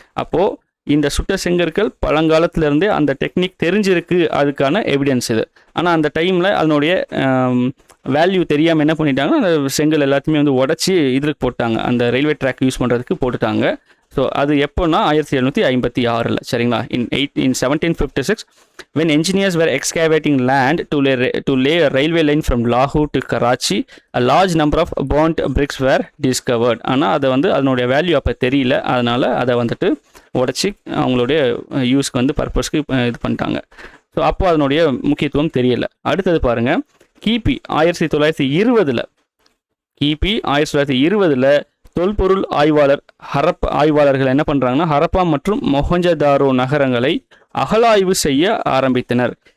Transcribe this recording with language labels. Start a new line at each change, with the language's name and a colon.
Tamil: அப்போது இந்த சுட்ட செங்கற்கள் பழங்காலத்திலேருந்தே அந்த டெக்னிக் தெரிஞ்சிருக்கு, அதுக்கான எவிடன்ஸ் இது. ஆனால் அந்த டைமில் அதனுடைய வேல்யூ தெரியாமல் என்ன பண்ணிட்டாங்கன்னா, அந்த செங்கல் எல்லாத்தையுமே வந்து உடச்சி இதுக்கு போட்டாங்க, அந்த ரயில்வே ட்ராக் யூஸ் பண்ணுறதுக்கு போட்டுட்டாங்க. ஸோ அது எப்போனா 1756 சரிங்களா.
English: In 1756 when engineers were excavating land to lay a railway line from Lahore to Karachi, a large number of burnt bricks were discovered.
Tamil: ஆனால் அதை வந்து அதனுடைய வேல்யூ அப்போ தெரியல, அதனால் அதை வந்துட்டு உடச்சி அவங்களுடைய யூஸ்க்கு வந்து பர்பஸ்க்கு இது பண்ணிட்டாங்க. ஸோ அப்போ அதனுடைய முக்கியத்துவம் தெரியல. அடுத்தது பாருங்கள், கிபி 1920 தொல்பொருள் ஆய்வாளர்கள் என்ன பண்ணுறாங்கன்னா, ஹரப்பா மற்றும் மொஹஞ்சதாரோ நகரங்களை அகழாய்வு செய்ய ஆரம்பித்தனர்.